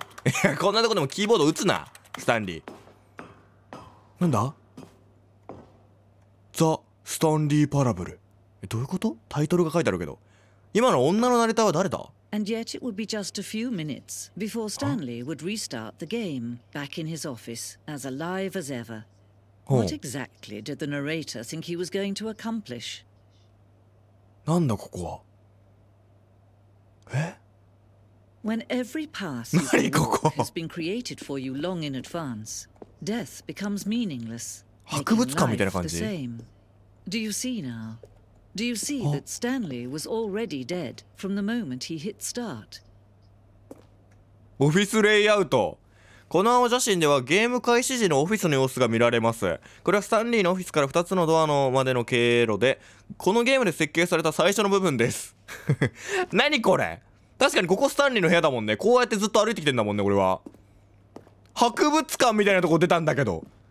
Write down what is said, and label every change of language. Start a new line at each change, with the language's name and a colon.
Japanese: いや、こんなとこでもキーボード打つなスタンリー。なんだ、ザ・スタンリーパラブル。どういうこと。タイトルが書いてあるけど、今の女のナレーターは誰だ。
English: And yet it would be just a few minutes before Stanley would restart the game, back in his office, as alive as ever. What exactly did the narrator think he was going to accomplish?
Japanese: なんだここは。
English: When every path you walk has been created for you long in advance, death becomes meaningless.
Japanese: 博物館みたいな感じ。
English: Do you see now? Do you see that Stanley was already dead from the moment he hit start?
Japanese: オフィスレイアウト。この青写真ではゲーム開始時のオフィスの様子が見られます。これはスタンリーのオフィスから2つのドアのまでの経路で、このゲームで設計された最初の部分です何これ。確かにここスタンリーの部屋だもんね。こうやってずっと歩いてきてんだもんね。俺は博物館みたいなとこ出たんだけど。